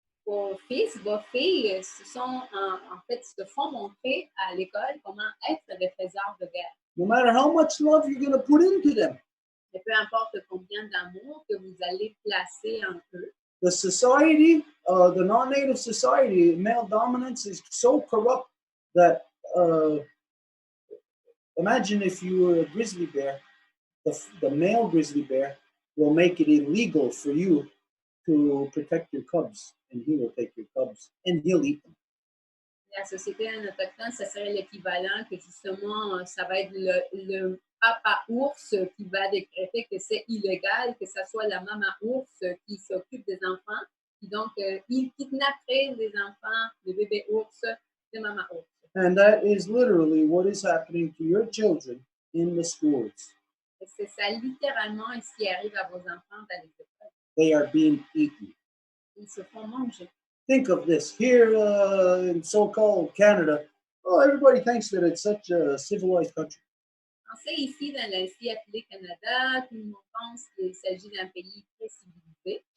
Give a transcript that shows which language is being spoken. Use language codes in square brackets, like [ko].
[fr] vos fils, vos filles se font montrer à l'école comment être des faiseurs de guerre. [en] No matter how much love you're going to put into them, [fr] Et peu importe combien d'amour que vous allez placer en eux, [en] the society, the non-native society, male dominance is so corrupt that imagine if you were a grizzly bear, the male grizzly bear will make it illegal for you to protect your cubs, and he will take your cubs and he'll eat them. [fr] la société autochtone, ça serait l'équivalent que justement, ça va être le papa ours qui va décréter que c'est illégal, que ce soit la maman ours qui s'occupe des enfants. Et donc, il kidnapperait les enfants, les bébés ours, de maman ours. [en] And that is literally what is happening to your children in the schools. [fr] Et c'est ça littéralement ce qui arrive à vos enfants dans les écoles. [en] They are being eaten. [fr] Ils se font manger. [en] Think of this here in so-called Canada. Oh, everybody thinks that it's such a civilized country. [fr] Pensez ici dans l'Asie appelée Canada, tout le monde pense qu'il s'agit d'un pays très civilisé.